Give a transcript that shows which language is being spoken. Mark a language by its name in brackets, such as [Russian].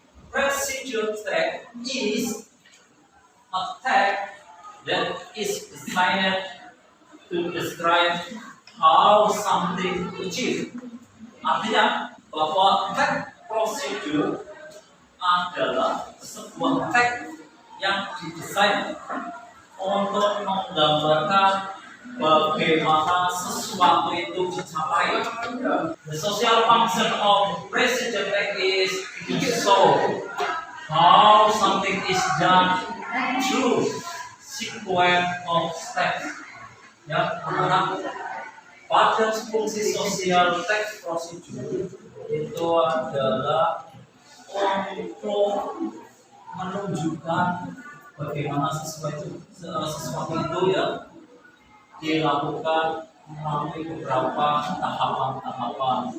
[English] Procedure text is a text that is designed to describe how something achieved. [Indonesian] Artinya bahwa text procedure adalah sebuah teks yang didesain untuk menggambarkan bagaimana sesuatu itu dicapai. [English] The social function of procedure text is to show how something is done through sequence of steps. [Indonesian] Ya, anak-anak, pada fungsi sosial text procedure itu adalah untuk menunjukkan bagaimana sesuatu itu ya dilakukan melalui beberapa tahapan-tahapan.